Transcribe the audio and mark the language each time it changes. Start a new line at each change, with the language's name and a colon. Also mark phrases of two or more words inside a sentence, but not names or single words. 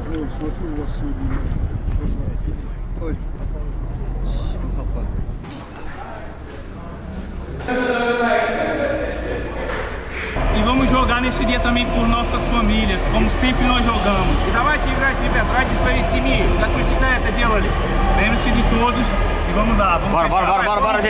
Russian: смотрю, у вас сегодня важная фигня. Ой.
Portuguese: E vamos jogar nesse dia também por nossas famílias, como sempre nós jogamos.
Russian: И давайте играть, ребят, ради своей семьи, как вы всегда это делали.
Portuguese: Lembre-se de todos e vamos lá. Vamos Bora, bora, bora, bora, bora, gente.